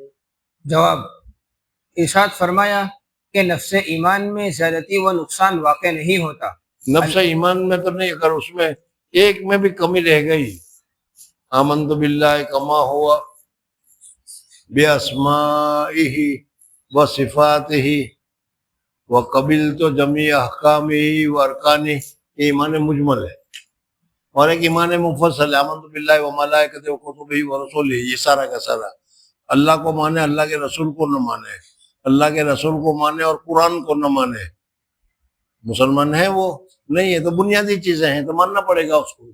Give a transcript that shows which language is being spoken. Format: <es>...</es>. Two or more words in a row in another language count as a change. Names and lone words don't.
<ur>جواب: ارشاد فرمایا کہ نفس ایمان میں زیادتی و نقصان واقع نہیں ہوتا. نفس ایمان میں تو نہیں، اگر اس میں ایک میں بھی کمی رہ گئی،</ur> <ar>آمنت باللہ کما ہوا باسمائہ و صفاتہ و قبلت جمیع احکامہ و ارکانہ،</ar> <ur>یہ ایمان مجمل ہے. اور ایک ایمان مفصل ہے،</ur> <ar>آمنت باللہ و ملائکتہ و کتبہ و رسولہ،</ar> <ur>یہ سارا کا سارا. اللہ کو مانے اللہ کے رسول کو نہ مانے، اللہ کے رسول کو مانے اور قرآن کو نہ مانے، مسلمان ہے وہ نہیں ہے، تو بنیادی چیزیں ہیں تو ماننا پڑے گا اس کو.</ur>